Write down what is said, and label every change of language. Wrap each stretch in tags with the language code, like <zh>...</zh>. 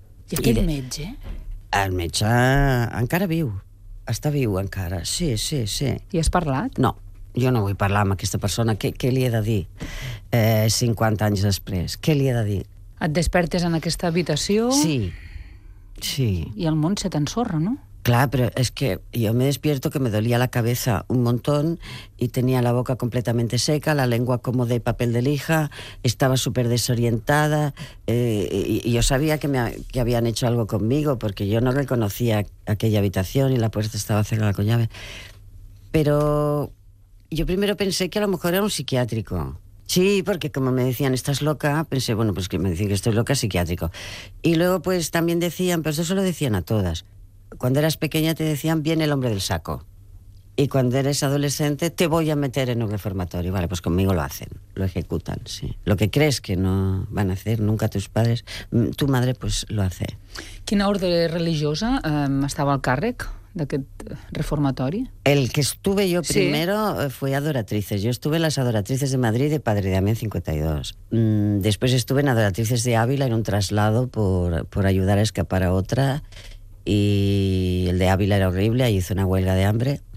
<ca>I aquest metge? El metge encara viu. Està viu encara. Sí. I has parlat? No. Jo no vull parlar amb aquesta persona. Què li he de dir 50 anys després? Què li he de dir? Et despertes en aquesta habitació... Sí. Sí. I el món se t'ensorra, no? Clar, però és que jo</ca> <es>me despierto que me dolia la cabeza un montón y tenía la boca completamente seca, la lengua como de papel de lija, estaba súper desorientada, y yo sabía que habían hecho algo conmigo porque yo no reconocía aquella habitación y la puerta estaba cerrada con llave. Pero yo primero pensé que a lo mejor era un psiquiátrico. Sí, porque como me decían, estás loca, pensé, bueno, pues que me dicen que estoy loca, psiquiátrico. Y luego pues también decían, pero eso lo decían a todas. Cuando eras pequeña te decían, viene el hombre del saco. Y cuando eres adolescente, te voy a meter en un reformatorio. Vale, pues conmigo lo hacen, lo ejecutan, sí. Lo que crees que no van a hacer nunca tus padres, tu madre pues lo hace.</es> <ca>¿Quina ordre religiosa estava al càrrec d'aquest reformatori?</ca> <es>El que estuve yo primero fue Adoratrices. Yo estuve en las Adoratrices de Madrid de Padre de Amén 52. Después estuve en Adoratrices de Ávila en un traslado por ayudar a escapar a otra. Y el de Ávila era horrible, ahí hice una huelga de hambre.</es>